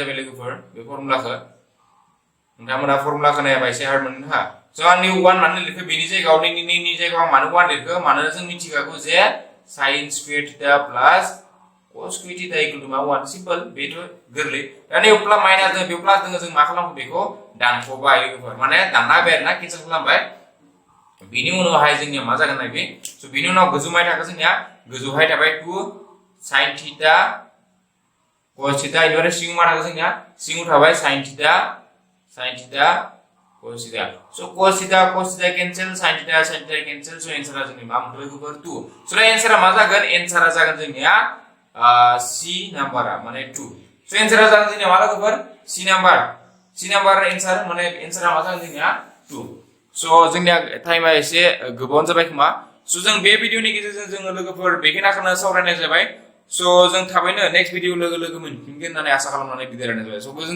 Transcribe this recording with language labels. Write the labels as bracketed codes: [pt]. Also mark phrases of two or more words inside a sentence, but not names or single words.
[brx] जाबाय लोगोफोर बे फर्मुलाखौ नोंथांमोना फर्मुलाखौ नायाबा एसे हार्ड मोननो हा स' आं निउ 1 मानो लिरखो बेनि जायगायाव नि जायगायाव आं मानो 1 लिरखो मानोना जों मिथिखागौ जे [en] sin square theta plus cos square theta equal to [brx] मा 1 सिम्पल बेथ' गोरलै दा नै प्लास माइनास दङ बेयाव प्लास दङ जों मा खालामखो बेखौ दानख'बाय लोगोफोर माने दानना होबाय आरोना केन्सेल खालामबाय बिनि उनावहाय जोंनिया मा जागोन नाय बे स' बिनि उनाव गोजौहाय थाखो जोंनिया गोजौहाय थाबाय 2 [en] sin theta cos theta [brx] इनिफ्राय सिङाव मा थाखो जोंनिया सिङाव थाबाय [en] sin theta cos theta [brx] स' [en] cos theta cancel sin theta cancel [brx] स' एन्सारा जोंनि मा मोनदों लोगोफोर 2 स' दा एन्सारा मा जागोन एन्सारा जागोन जोंनिया सी नाम्बारा माने 2 स' एन्सारा जागोन जोंनिया मा लोगोफोर सी नाम्बार एन्सार माने एन्सारा मा जागोन जोंनिया 2 स' जोंनिया टाइमा एसे गोबाव जाबाय खोमा स' जों बे भिडिअनि गेजेरजों जोङो लोगोफोर बेखिनिखौनो सावरायनाय जाबाय स' जों थाबैनो [en] next video [brx] लोगो मोनफिनगोन होननानै आसा खालामनानै बिदाय होनाय जाबाय स' गोजोनथों